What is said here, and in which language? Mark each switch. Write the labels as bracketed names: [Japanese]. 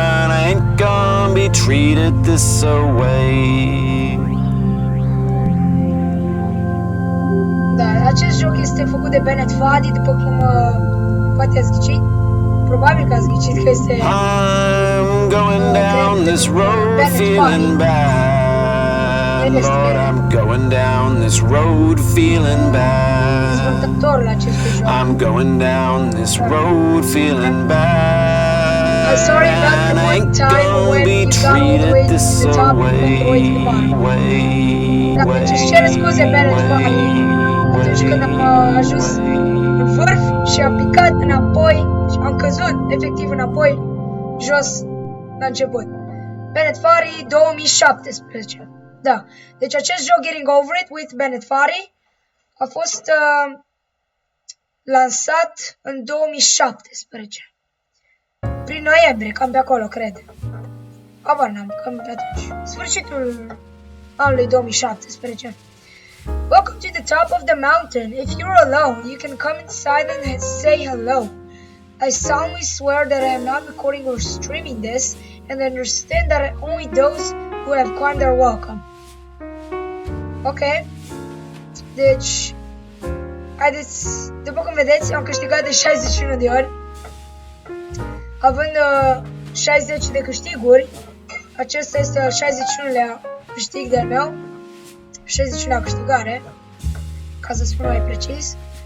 [English] I ain't gonna be treated this away. [Romanian] Da, acest joc este făcut de Bennett Foddy, după cum poate ați ghicit. Probabil că ați ghicit că este... [English] I'm going down this road feeling bad. Lord, I'm going down this road feeling bad. [Romanian] Dezvoltatorul acestui joc. [English] I'm going down this road feeling bad. Sorry about the one time when you got all the way to the top and all the way to the bottom. [Romanian] Dacă îți cere scuze, Bennett Foddy, atunci când am ajuns în vârf și am picat înapoi și am căzut efectiv înapoi jos la început. Bennett Foddy 2017. Da. Deci acest joc Getting Over It with Bennett Foddy a fost lansat în 2017. Prin noiembrie, cam pe acolo, cred. Abar n-am, cam pe atunci. Sfârșitul anului 2017. [English] Welcome to the top of the mountain. If you're alone, you can come inside and say hello. I solemnly swear that I am not recording or streaming this, and understand that only those who have climbed are welcome. Ok. [Romanian] Deci, haideți, după cum vedeți, am câștigat de 61 de ori. Având 60 de câștiguri, acesta este al 61-lea câștig de-al meu. 61-lea câștigare, ca să spun mai precis.